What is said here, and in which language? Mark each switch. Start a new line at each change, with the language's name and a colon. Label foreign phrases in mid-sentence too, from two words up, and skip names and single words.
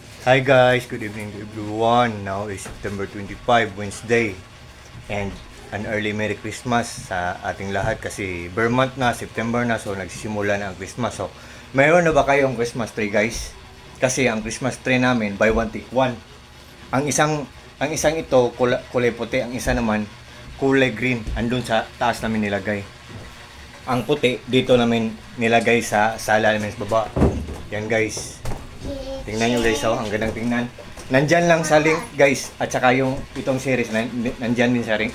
English: Hi guys, good evening to everyone. Now is September 25, Wednesday. And an early Merry Christmas
Filipino: sa ating lahat kasi
English: bare month
Filipino: na, September na, so nagsisimula na ang Christmas. So, mayroon na ba kayong
English: Christmas tree
Filipino: guys? Kasi ang
English: Christmas tree
Filipino: namin,
English: buy one take one.
Filipino: Ang isang ito, kulay puti, ang isa naman, kulay green. Andun sa taas namin nilagay. Ang puti, dito namin nilagay sa sala namin sa baba. Yan guys. Tingnan nyo guys, oh, ang gandang tingnan. Nandyan lang sa link guys, at saka yung itong series, nandyan din sa link.